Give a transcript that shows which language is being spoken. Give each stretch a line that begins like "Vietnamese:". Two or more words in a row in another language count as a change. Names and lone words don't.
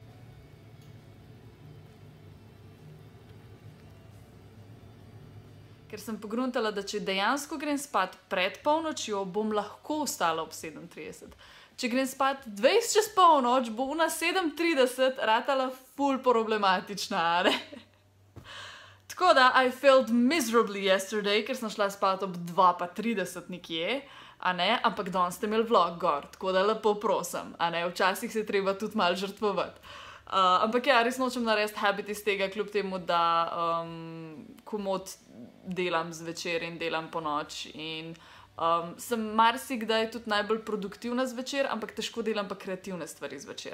Slovenian: Ker sem pogruntala, da če dejansko grem spat pred polnočjo, bom lahko vstala ob 7:30. Če grem spat 20 čez polnoč, bo ona 7:30 ratala ful problematična, ne? Tako da,
English: I failed miserably yesterday,
Slovenian: ker sem šla spat ob 2:30 nekje, a ne? Ampak danes ste imeli vlog gor, tako da lepo prosim, a ne? Včasih se treba tudi malo žrtvovati. Ampak ja, res nočem narediti habit iz tega, kljub temu, da komot delam zvečer in delam ponoč in sem marsikdaj tudi najbolj produktivna zvečer, ampak težko delam pa kreativne stvari zvečer.